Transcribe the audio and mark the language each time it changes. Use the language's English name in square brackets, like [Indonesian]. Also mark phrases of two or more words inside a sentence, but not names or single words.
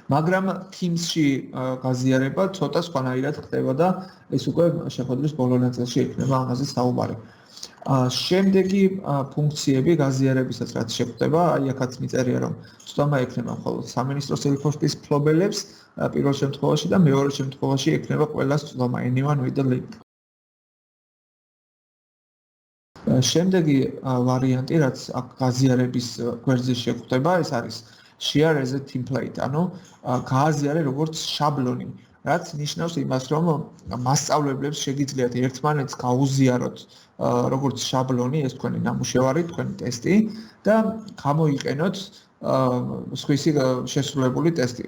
[Georgian] მაგრამ Teams-ში გაზიარება ცოტა სხვანაირად ხდება და ეს უკვე შეხვედრის ბოლო ნაწილში იქნება ამაზე საუბარი. შემდეგი ფუნქციები გაზიარებისაც რაც შეხვდება, აი აქაც მიწერია რომ ცდომა ექნება მხოლოდ სამინისტროს ელფოსტის მფლობელებს პირველ შემთხვევაში და მეორე შემთხვევაში ექნება ყველას ცდომა [English] anyone with the link. [Georgian] შემდეგი ვარიანტი რაც აქ გაზიარების გვერდზე შეხვდება, ეს არის [English] share as a template, [Georgian] ანუ გააზიარე როგორც შაბლონი, რაც ნიშნავს იმას, რომ მასწავლებლებს შეგიძლიათ ერთმანეთს გაუზიაროთ როგორც შაბლონი, ეს თქვენი ნამუშევარი, თქვენი ტესტი და გამოიყენოთ სხვისი შესრულებული ტესტი.